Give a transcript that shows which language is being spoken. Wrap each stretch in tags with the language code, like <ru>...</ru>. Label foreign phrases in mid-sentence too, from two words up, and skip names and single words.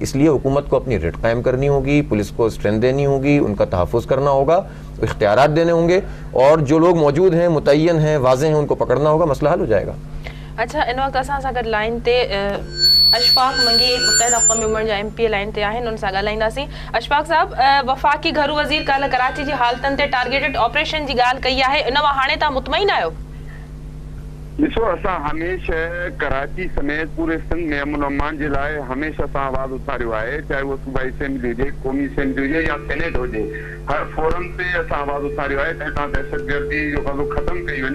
<ur>اس لیے حکومت کو اپنی ریٹ قائم کرنی ہوگی، پولیس کو اسٹرینتھ دینی ہوگی، ان کا تحفظ کرنا ہوگا، اختیارات دینے ہوں گے، اور جو لوگ موجود ہیں متعین ہیں واضح ہیں ان کو پکڑنا ہوگا، مسئلہ حل ہو جائے گا.</ur> <sd>اچھا ان وقت اساں ساں گڈ لائن تے اشفاق منگی متحدہ اقوام ممبر جا MP لائن تے آہن، ان ساں ڳالهائينداسين. اشفاق صاحب، وفاقي گهرو وزير کل کراچي جي حالتن تے</sd> <en>targeted operation</en> <sd>جي ڳالهه ڪئي آهي، ان وا هاڻي تا مطمئن آهيو؟ ॾिसो असां हमेशह कराची समेत पूरे सिंध में अमन अमान जे लाइ हमेशह असां आवाज़ उथारियो आहे, चाहे उहो सूबाई असेंबली हुजे, क़ौमी असेंबली हुजे या सेनेट हुजे, हर फोरम ते असां आवाज़ उथारियो आहे त हितां दहशतगर्दी जो कदो ख़तमु कई वञे.</sd>